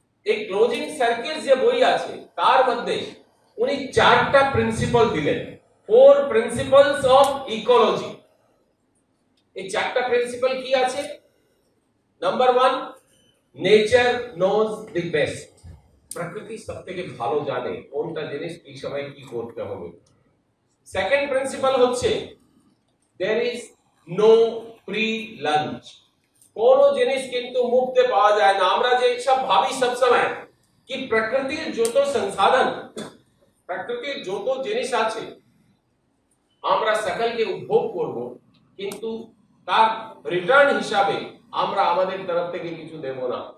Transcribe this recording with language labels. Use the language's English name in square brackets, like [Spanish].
[Bangla] এই closing circles যে বই আছে তার মধ্যে উনি 4টা প্রিন্সিপাল দিলেন, [English] 4 principles of ecology. [Bangla] এই 4টা প্রিন্সিপাল কি আছে? Number 1, [English] Nature knows the best. [Bangla] প্রকৃতি সবথেকে ভালো জানে কোনটা জিনিস এই সময় কি করতে হবে। সেকেন্ড প্রিন্সিপাল হচ্ছে [English] there is no free lunch। [Bangla] কোন জিনিস কিন্তু মুক্তে পাওয়া যায় না। আমরা যে সব ভাবি সব সময় কি প্রকৃতির যত সংসাধন, প্রকৃতির যত জিনিস আছে আমরা সকলকে উপভোগ করব, কিন্তু তার রিটার্ন হিসাবে আমরা আমাদের তরফ থেকে কিছু দেব না।